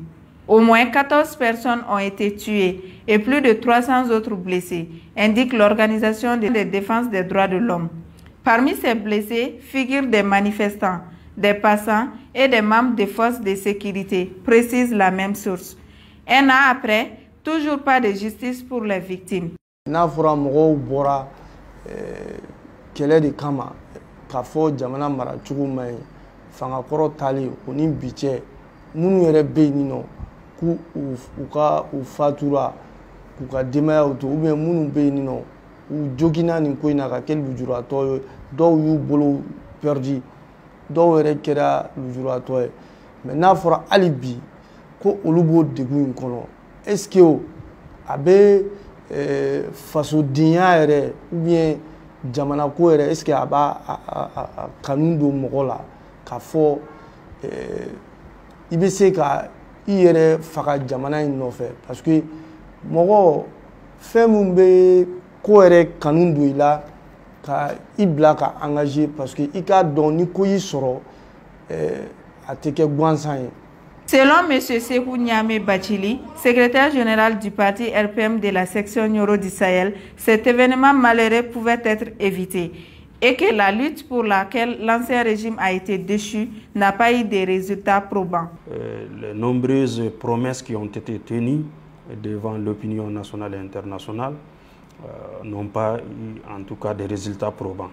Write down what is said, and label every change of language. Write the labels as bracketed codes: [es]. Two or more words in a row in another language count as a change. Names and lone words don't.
[fr] Au moins 14 personnes ont été tuées et plus de 300 autres blessés, indique l'Organisation de défense des droits de l'homme. Parmi ces blessés figurent des manifestants, des passants et des membres des forces de sécurité, précise la même source. Un an après, toujours pas de justice pour les victimes. [bm] Kɛlɛ de kama k'a fɔ jamana maracogo ma ɲi fangakɔrɔ tali o ni bi cɛ minnu yɛrɛ bɛ yen nɔ k'u u fatura k'u ka denbayaw to [fr] ou bien [bm] minnu bɛ yen nɔ u joginna nin ko in na ka kɛ lujuratɔ ye dɔw y'u bolo perdu dɔw yɛrɛ kɛra lujuratɔ ye mais n'a fɔra hali bi ko olu b'o degun in kɔnɔ [fr] est ce que [bm] a bɛ fasodenya yɛrɛ [fr] ou bien [bm] jamana ko yɛrɛ [fr] est ce que [bm] a b'a kanu don mɔgɔ la k'a fɔ i bɛ se ka i yɛrɛ faga jamana in nɔfɛ [fr] parce que [bm] mɔgɔ fɛn min bɛ ko yɛrɛ kanu don i la ka i bila ka engager [fr] parce que [bm] i k'a dɔn ni ko y'i sɔrɔ a tɛ kɛ gansan ye. [fr] Selon M. Sekou Niamé Bachili, secrétaire général du parti RPM de la section Nioro du Sahel, cet événement malheureux pouvait être évité et que la lutte pour laquelle l'ancien régime a été déchu n'a pas eu de résultats probants. Les nombreuses promesses qui ont été tenues devant l'opinion nationale et internationale n'ont pas eu en tout cas des résultats probants.